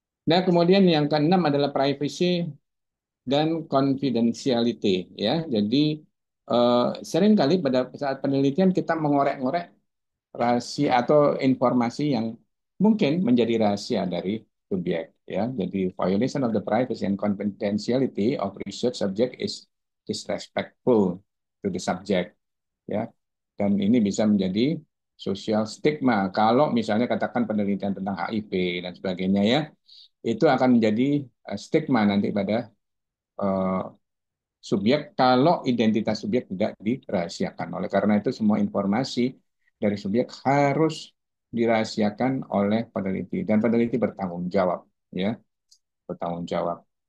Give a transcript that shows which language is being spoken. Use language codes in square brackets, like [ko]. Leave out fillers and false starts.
[id] Nah, kemudian yang keenam adalah privacy dan confidentiality ya. Jadi seringkali pada saat penelitian kita mengorek-ngorek rahasia atau informasi yang mungkin menjadi rahasia dari subjek ya. Jadi [en] violation of the privacy and confidentiality of research subject is disrespectful to the subject ya. [id] Dan ini bisa menjadi social stigma kalau misalnya katakan penelitian tentang HIV dan sebagainya ya, itu akan menjadi stigma nanti pada eh, subjek kalau identitas subjek tidak dirahasiakan. Oleh karena itu semua informasi dari subjek harus dirahasiakan oleh peneliti dan peneliti bertanggung jawab ya, bertanggung jawab.